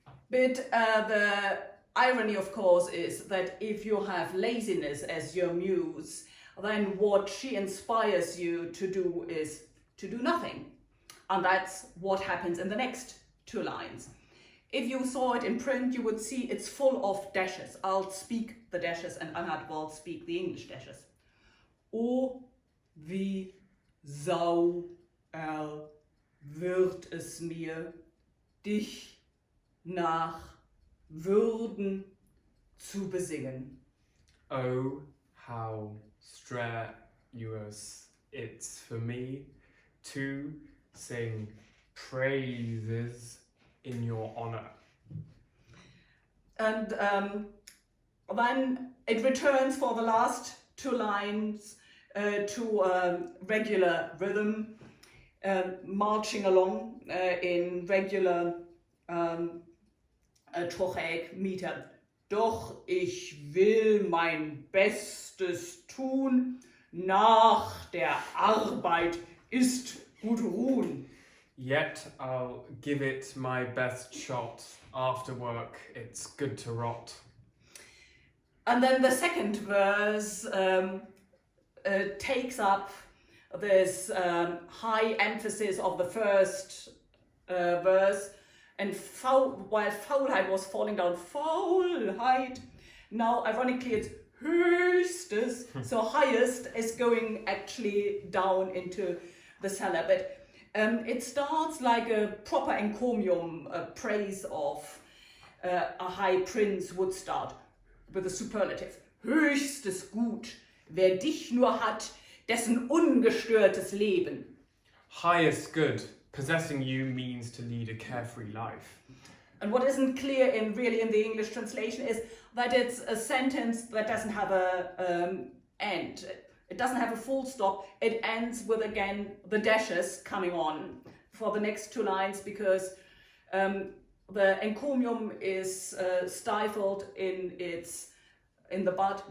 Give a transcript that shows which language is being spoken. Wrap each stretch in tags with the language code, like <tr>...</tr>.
<en>But the irony, of course, is that if you have laziness as your muse, then what she inspires you to do is to do nothing. And that's what happens in the next two lines. If you saw it in print, you would see it's full of dashes. I'll speak the dashes and Anna will speak the English dashes.</en> <de>O, wie sauer wird es mir, dich nach Würden zu besingen.</de> <en>Oh, how strenuous it's for me to sing praises in your honor. And then it returns for the last two lines to regular rhythm, marching along in regular trochaic meter.</en> <de>Doch ich will mein Bestes tun, nach der Arbeit ist gut ruhn.</de> <en>Yet I'll give it my best shot. After work, it's good to rot. And then the second verse takes up this high emphasis of the first verse. And while Faulheit was falling down, Faulheit, now ironically it's Höchstes, so highest is going actually down into the cellar. But it starts like a proper encomium, a praise of a high prince would start with a superlative.</en> <de>Höchstes Gut, wer dich nur hat, dessen ungestörtes Leben.</de> <en>Highest good, possessing you means to lead a carefree life. And what isn't clear in the English translation is that it's a sentence that doesn't have a end. It doesn't have a full stop. It ends with, again, the dashes coming on for the next two lines because the encomium is stifled in the bud.</en>